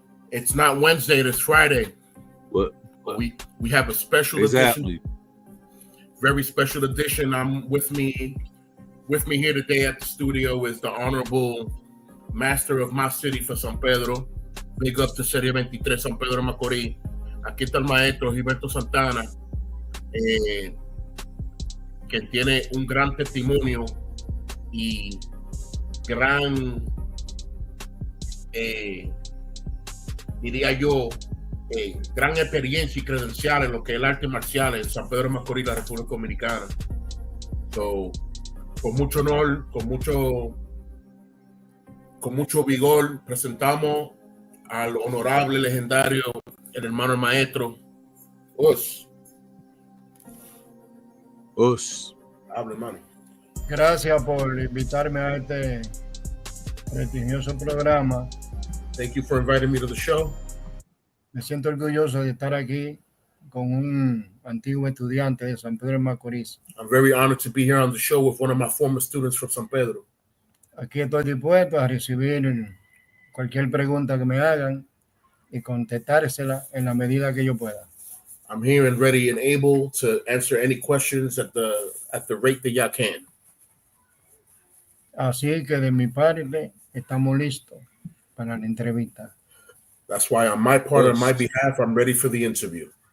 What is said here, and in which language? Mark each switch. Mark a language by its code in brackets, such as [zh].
[en] It's not Wednesday, it's Friday. What? We have a special edition. Very special edition. I'm with me here today at the studio is the Honorable Master of my city for San Pedro. Big up to Serie 23, San Pedro de Macoris. [es] Aquí está el maestro Gilberto Santana, que tiene un gran testimonio y gran, diría yo, gran experiencia y credencial en lo que es el arte marcial en San Pedro de Macorís, la República Dominicana. So, con mucho honor, con mucho vigor, presentamos al honorable, legendario, el hermano maestro, Us. Hable, hermano. Gracias por invitarme a este prestigioso programa. [en] Thank you for inviting me to the show. [es] Me siento orgulloso de estar aquí con un antiguo estudiante de San Pedro de Macorís. [en] I'm very honored to be here on the show with one of my former students from San Pedro. [es] Aquí estoy dispuesto a recibir cualquier pregunta que me hagan y contestársela en la medida que yo pueda. [en] I'm here and ready and able to answer any questions at the rate that y'all can. [es] Así que de mi parte estamos listos para la entrevista. [en] That's why on my part, on my behalf, I'm ready for the interview.